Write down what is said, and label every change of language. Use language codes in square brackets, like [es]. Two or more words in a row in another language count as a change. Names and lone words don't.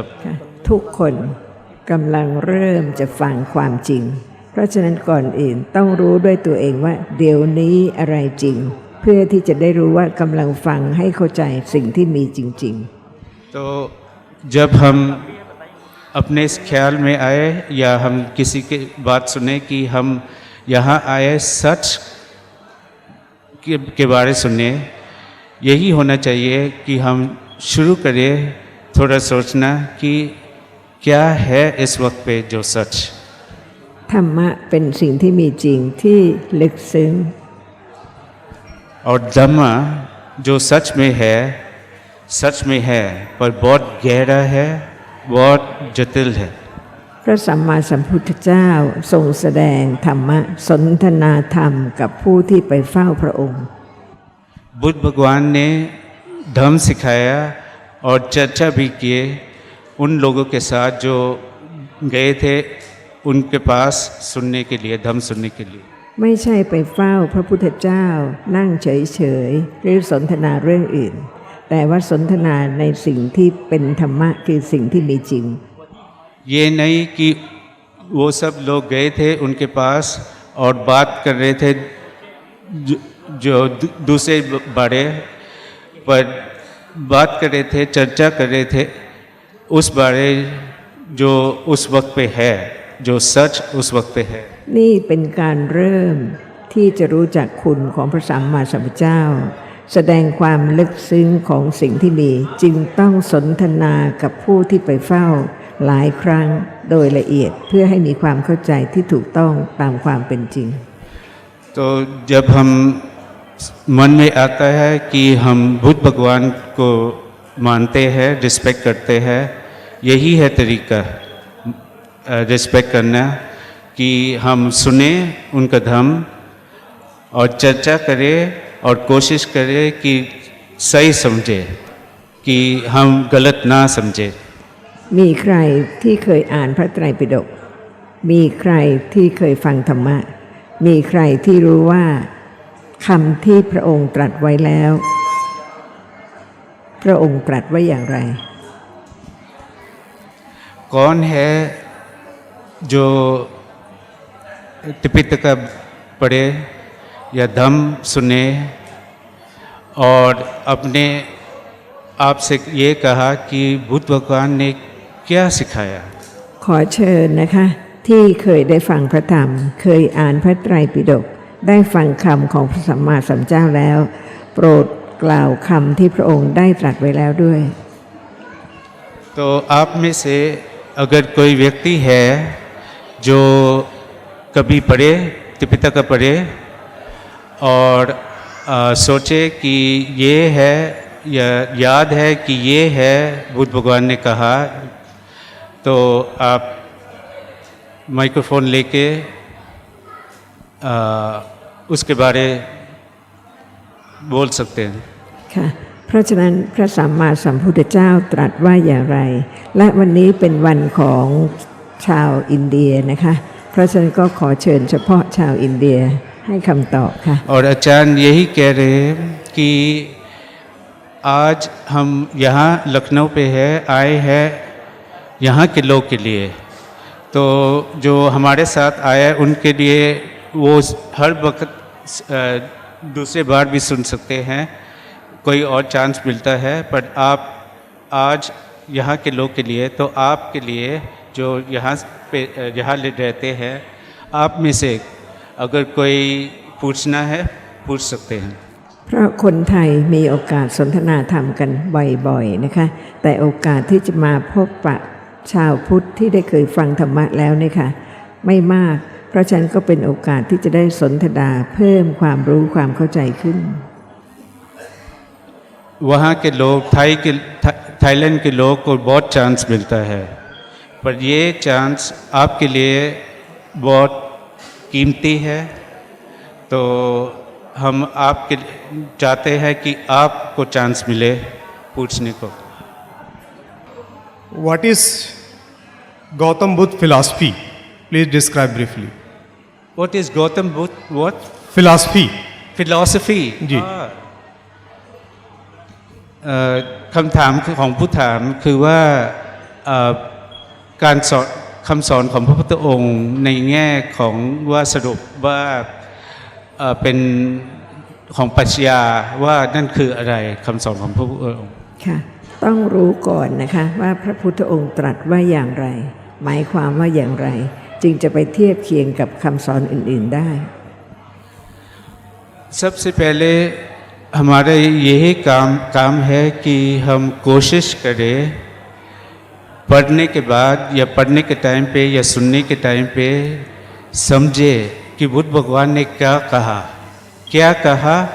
[th] ค่ะทุกคนกำลังเริ่มจะฟังความจริง เพราะฉะนั้นก่อนอื่นต้องรู้ด้วยตัวเองว่าเดี๋ยวนี้อะไรจริง เพื่อที่จะได้รู้ว่ากำลังฟังให้เข้าใจสิ่งที่มีจริง [hi] तो जब हम अपने इस ख्याल में आए या हम किसी की बात सुने कि हम यहाँ आए सच के बारे सुने यही होना चाहिए कि हम शुरू करें थोड़ा सोचना कि क्या है इस वक्त पे जो सच [th] ๆ ธรรมะเป็นสิ่งที่มีจริงที่ลึกซึ้ง [hi] और धम्मा जो सच में है पर बहुत गहरा है बहुत जटिल है [th] พระสัมมาสัมพุทธเจ้าทรงแสดงธรรมะสนทนาธรรมกับผู้ที่ไปเฝ้าพระองค์ [hi] बुद्ध भगवान ने धम्म सिखाया और चर्चा भी किए उन लोगों के साथ जो गए थे उनके पास सुनने के लिए, धम्म सुनने के लिए। [th] ไม่ใช่ไปเฝ้าพระพุทธเจ้านั่งเฉยๆหรือสนทนาเรื่องอื่น แต่ว่าสนทนาในสิ่งที่เป็นธรรมะคือสิ่งที่มีจริง [hi] ये नहीं कि वो सब लोग गए थे उनके पास और बात कर रहे थे जो दूसरे बड़े, पर बात कर रहे थे, चर्चा कर रहे थे उस बारे जो उस वक्त पे है, जो सच उस वक्त पे है। [th] นี่เป็นการเริ่มที่จะรู้จักคุณของพระสัมมาสัมพุทธเจ้า แสดงความลึกซึ้งของสิ่งที่มีจึงต้องสนทนากับผู้ที่ไปเฝ้าหลายครั้งโดยละเอียดเพื่อให้มีความเข้าใจที่ถูกต้องตามความเป็นจริง [hi] तो जब हम मन में आता है कि हम बुद्ध भगवान को मानते हैं, रिस्पेक्ट करते हैं, यही है तरीका रिस्पेक्ट करना कि हम सुने उनका धम्म और चर्चा करें और कोशिश करें कि सही समझे, कि हम गलत ना समझे। [th] มีใครที่เคยอ่านพระไตรปิฎกมีใครที่เคยฟังธรรมะมีใครที่รู้ว่าคำที่พระองค์ตรัสไว้แล้ว พระองค์ตรัสไว้อย่างไร [hi] कौन है जो त्रिपिटक पढ़े या धम्म सुने और अपने आप से ये कहा कि बुद्ध भगवान ने क्या सिखाया। [th] ขอเชิญนะคะที่เคยได้ฟังพระธรรมเคยอ่านพระไตรปิฎกได้ฟังคำของพระสัมมาสัมพุทธเจ้าแล้ว โปรดกล่าวคำที่พระองค์ได้ตรัสไว้แล้วด้วย [hi] तो आप में से अगर कोई व्यक्ति है जो कभी पढ़े, त्रिपिटक पढ़े और सोचे कि ये है या याद है कि ये है बुद्ध भगवान ने कहा, तो आप माइक्रोफोन लेके उसके बारे बोल सकते हैं। [th] ค่ะเพราะฉะนั้นพระสัมมาสัมพุทธเจ้าตรัสว่าอย่างไร และวันนี้เป็นวันของชาวอินเดียนะคะเพราะฉะนั้นก็ขอเชิญเฉพาะชาวอินเดียให้คำตอบค่ะ [hi] और आचार्य यही कह रहे हैं कि आज हम यहाँ लखनऊ पे है आए हैं यहाँ के लोग के लिए, तो जो हमारे साथ आए उनके लिए वो हर वक्त दूसरे बार भी सुन सकते हैं, कोई और चांस मिलता है, पर आप आज यहाँ के लोग के लिए, तो आपके लिए जो यहाँ पे यहाँ रहते हैं, आप में से अगर कोई पूछना है पूछ सकते हैं। [th] เพราะคนไทยมีโอกาสสนทนาธรรมกันบ่อยๆนะคะแต่โอกาสที่จะมาพบปะชาวพุทธที่ได้เคยฟังธรรมะแล้วเนี่ยค่ะไม่มากเพราะฉะนั้นก็เป็นโอกาสที่จะได้สนทนาเพิ่มความรู้ความเข้าใจขึ้น [hi] वहाँ के लोग थाईलैंड के लोग को बहुत चांस मिलता है, पर ये चांस आपके लिए बहुत कीमती है, तो हम आपके चाहते हैं कि आपको चांस मिले पूछने को। [en] What is Gautam Buddha philosophy? Please describe briefly. What is Gautam Buddha? What? Philosophy. Philosophy. [hi] जी। [th] คำถามของผู้ถามคือว่าการสอนคำสอนของพระพุทธองค์ในแง่ของว่าสรุปว่าเป็นของปรัชญาว่านั่นคืออะไรคำสอนของพระพุทธองค์ ค่ะต้องรู้ก่อนนะคะว่าพระพุทธองค์ตรัสว่าอย่างไรหมายความว่าอย่างไรจึงจะไปเทียบเคียงกับคำสอนอื่นๆได้ [hi] सबसे पहले हमारा यही काम है कि हम कोशिश करें पढ़ने के बाद या पढ़ने के टाइम पे या सुनने के टाइम पे समझे कि बुद्ध भगवान ने क्या कहा।